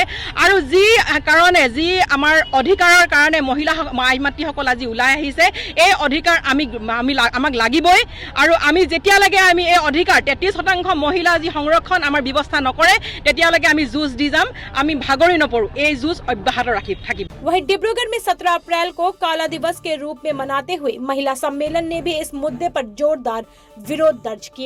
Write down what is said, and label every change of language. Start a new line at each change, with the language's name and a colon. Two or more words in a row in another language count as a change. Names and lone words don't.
Assamese: আৰু যি কাৰণে যি আমাৰ অধিকাৰৰ কাৰণে মহিলা আই মাতৃসকল আজি ওলাই আহিছে, এই অধিকাৰ আমাক লাগিবই। আৰু আমি যেতিয়ালৈকে আমি এই অধিকাৰ 33% মহিলা যি সংৰক্ষণ আমাৰ ব্যৱস্থা নকৰে তেতিয়ালৈকে আমি যুঁজ দি যাম, আমি ভাগৰি নপৰোঁ, এই যুঁজ অব্যাহত থাকিব।
Hindi: वहीं डिब्रूगढ़ में 17 अप्रैल को काला दिवस के रूप में मनाते हुए महिला सम्मेलन ने भी इस मुद्दे पर जोरदार विरोध दर्ज किया।